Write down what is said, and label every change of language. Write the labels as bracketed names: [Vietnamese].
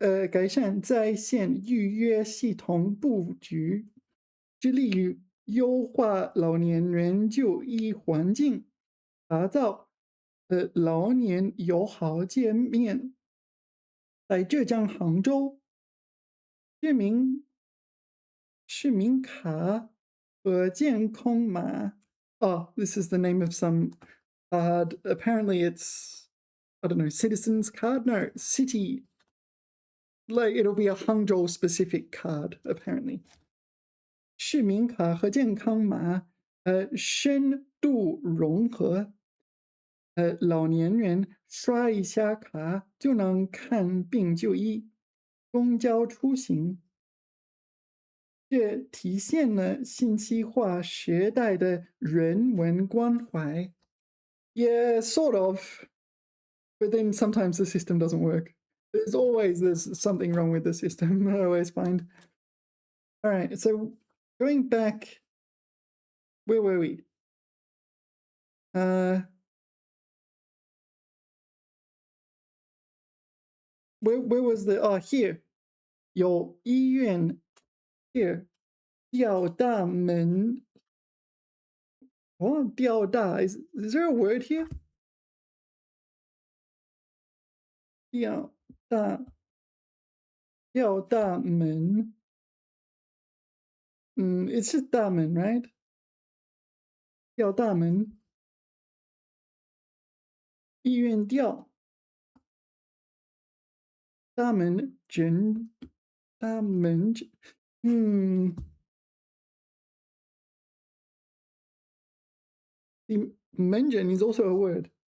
[Chinese] 改善在线预约系统布局，致力于优化老年人就医环境，打造老年友好界面。在浙江杭州，市民卡和健康码。 [English] Oh, this is the name of some card. Apparently, it's I don't know, citizens card. No, city. Like it'll be a Hangzhou specific card, apparently. [Chinese] 市民卡和健康码，深度融合。老年人刷一下卡就能看病就医，公交出行。这体现了信息化时代的人文关怀。 [English] Yeah, sort of. But then sometimes the system doesn't work. There's something wrong with the system. I always find. All right, so going back, where were we? Where was the here? 有医院 here. 吊大门 what? 吊大 is there a word here? 吊大门 it's just 大门 right? [Chinese] 吊大门医院吊大门诊大门诊the 门诊 [English] is also a word.